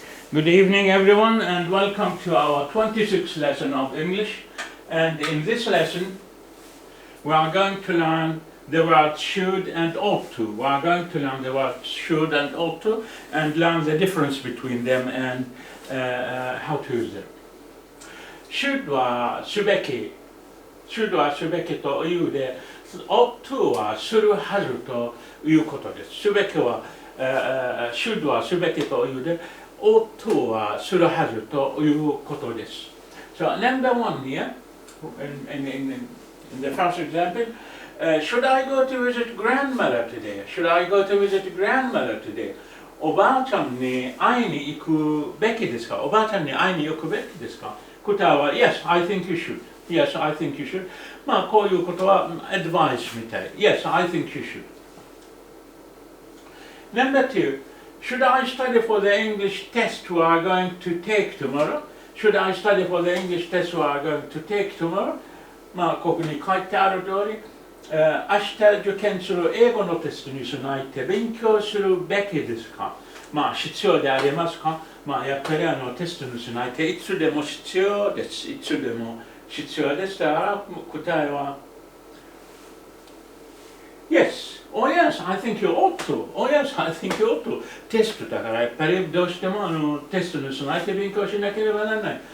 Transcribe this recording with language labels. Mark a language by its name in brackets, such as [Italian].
[English] Good evening, everyone, and welcome to our 26th lesson of English. And in this lesson, we are going to learn the words should and ought to. We are going to learn the words should and ought to, and learn the difference between them and how to use them. [Japanese] Should はすべき、should はすべきというで、ought to はするはずということです。すべきは、should はすべきというで、ought to はするはずということです。 [English] So number one here, in the first example, should I go to visit grandmother today? Should I go to visit grandmother today? [Japanese] おばあちゃんに会いに行くべきですか？おばあちゃんに会いに行くべきですか？答えは [English] Yes, I think you should. Yes, I think you should. [Japanese] まあこういうことは advice みたい。 [English] Yes, I think you should. Number two, should I study for the English test we are going to take tomorrow? Should I study for the English test we are going to take tomorrow? [Japanese] まあここに書いてある通り、明日受験する英語のテストに備えて勉強するべきですか？まあ必要でありますか？まあやっぱりテストに備えていつでも必要です。いつでも必要です。だから答えは Yes. [English] Oh yes, I think you ought to. Oh yes, I think you ought to. [Japanese] テストだからやっぱりどうしてもテストに備えて勉強しなければならない。